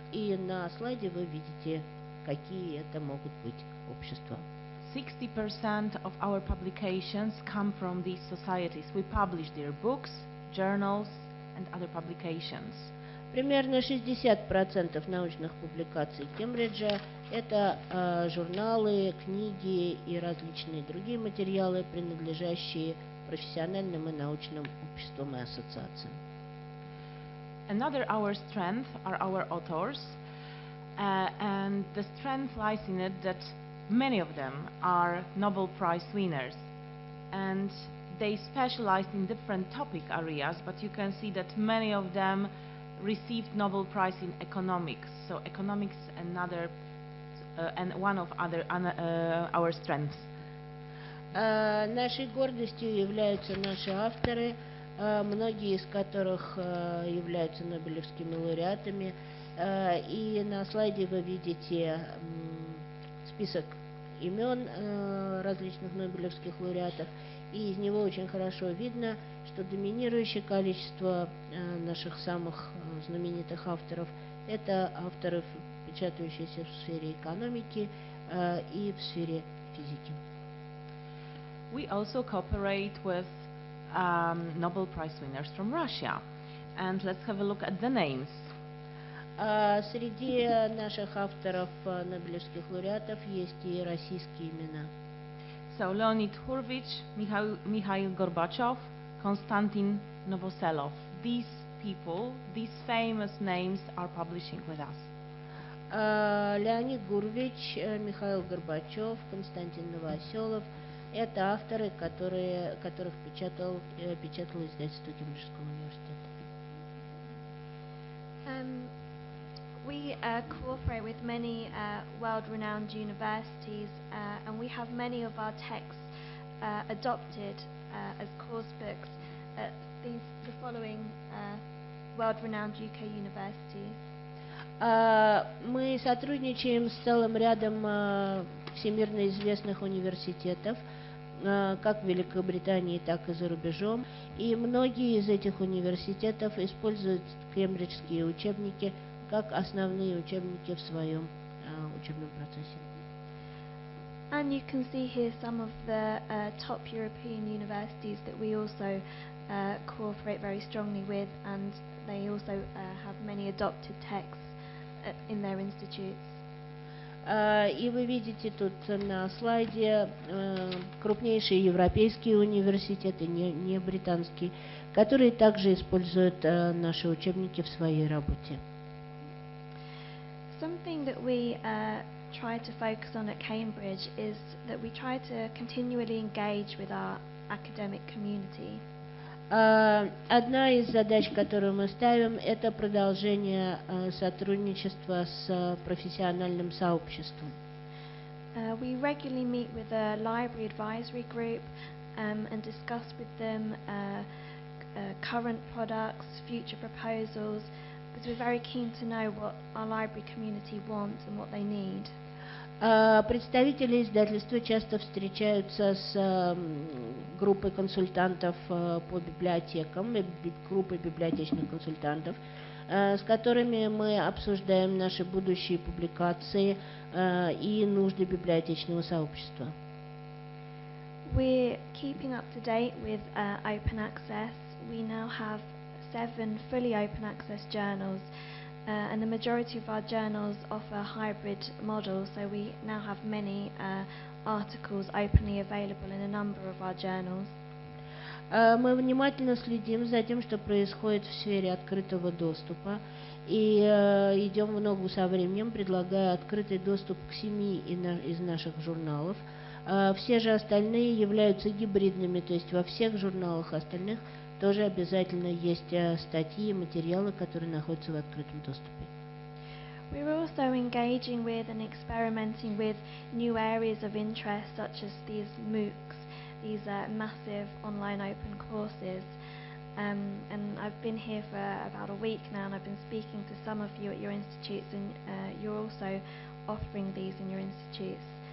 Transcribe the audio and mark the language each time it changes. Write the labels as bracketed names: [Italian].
[Russian] И на слайде вы видите, какие это могут быть общества. [English] 60% of our publications come from these societies. We publish their books, journals, and other publications. [Russian] Примерно 60% научных публикаций Кембриджа – это журналы, книги и различные другие материалы, принадлежащие профессиональным и научным обществам и ассоциациям. [English] Another our strength are our authors, and the strength lies in it that many of them are Nobel Prize winners, and they specialize in different topic areas, but you can see that many of them received Nobel Prize in economics. So economics another and one of our strengths. [Russian] Нашей гордостью являются наши авторы, многие из которых являются нобелевскими лауреатами. И на слайде вы видите список имен различных нобелевских лауреатов. И из него очень хорошо видно, что доминирующее количество наших самых знаменитых авторов – это авторы, печатающиеся в сфере экономики и в сфере физики. [English] We also cooperate with Nobel Prize winners from Russia. And let's have a look at the names. [Russian] Среди наших авторов нобелевских лауреатов есть и российские имена. [English] So Leonid Hurwicz, Mikhail Gorbachev, Konstantin Novoselov. These people, these famous names are publishing with us. [Russian] Леонид Гурвич, Михаил Горбачев, Константин Новоселов – это авторы, которых печатало издательство Кембриджского университета. [English] We cooperate with many world-renowned universities, and we have many of our texts adopted as course books at the following world-renowned UK universities. [Russian] Мы сотрудничаем с целым рядом всемирно известных университетов, как в Великобритании, так и за рубежом. И многие из этих университетов используют кембриджские учебники как основные учебники в своем учебном процессе. [English] And you can see here some of the top European universities that we also cooperate very strongly with, and they also have many adopted texts in their institutes. [Russian] И вы видите тут на слайде крупнейшие европейские университеты, не британские, которые также используют наши учебники в своей работе. [English] Something that we try to focus on at Cambridge is that we try to continually engage with our academic community. [Russian] Одна из задач, которую мы ставим, это продолжение сотрудничества с профессиональным сообществом. [English] We regularly meet with a library advisory group and discuss with them current products, future proposals, because we're very keen to know what our library community wants and what they need. [Russian] Представители издательства часто встречаются с группой консультантов по библиотекам, группой библиотечных консультантов, с которыми мы обсуждаем наши будущие публикации и нужды библиотечного сообщества. [English] We're keeping up to date with open access. We now have 7 fully open access journals. And the majority of our journals offer a hybrid model, so we now have many articles openly available in a number of our journals. [Russian] Мы внимательно следим за тем, что происходит в сфере открытого доступа, и идем в ногу со временем, предлагая открытый доступ к 7 из наших журналов. Все же остальные являются гибридными, то есть во всех журналах остальных тоже обязательно есть статьи и материалы, которые находятся в открытом доступе. [English] We're also engaging with and experimenting with new areas of interest, such as these MOOCs, these massive online open courses. And I've been here for about a week now, and I've been speaking to some of you at your institutes, and you're also offering these in your institutes.